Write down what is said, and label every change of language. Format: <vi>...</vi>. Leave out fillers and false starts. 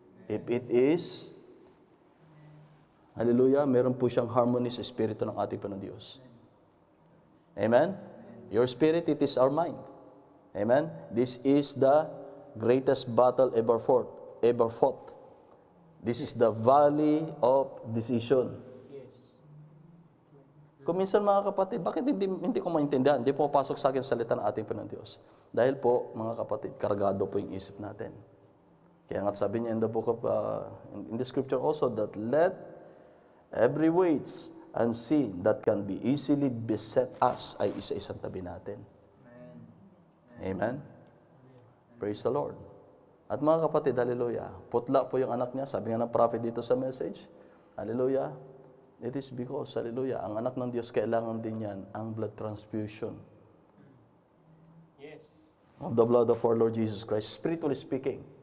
<en>If it is,</en> <tl>hallelujah, meron po siyang harmony sa Espiritu ng ating Panginoon Diyos. Amen?</tl> <en>Your spirit, it is our mind. Amen? This is the greatest battle ever fought. This is the valley of decision.</en> <tl>Kung minsan mga kapatid, bakit hindi ko maintindihan? Hindi po pasok sa akin salita ng ating Panginoon Diyos. Dahil po, mga kapatid, kargado po yung isip natin. Kaya nga sabi niya</tl> <en>in the book of, in the scripture also, that let every weight and sin that can be easily beset us</en> <tl>ay isa-isang tabi natin.</tl> <en>Amen? Praise the Lord.</en> <tl>At mga kapatid, hallelujah, putla po yung anak niya. Sabi nga ng prophet dito sa message, hallelujah,</tl> <en>it is because,</en> <tl>hallelujah, ang anak ng Diyos, kailangan din yan ang blood transfusion.</tl> <en>Yes. Of the blood of our Lord Jesus Christ, spiritually speaking.</en>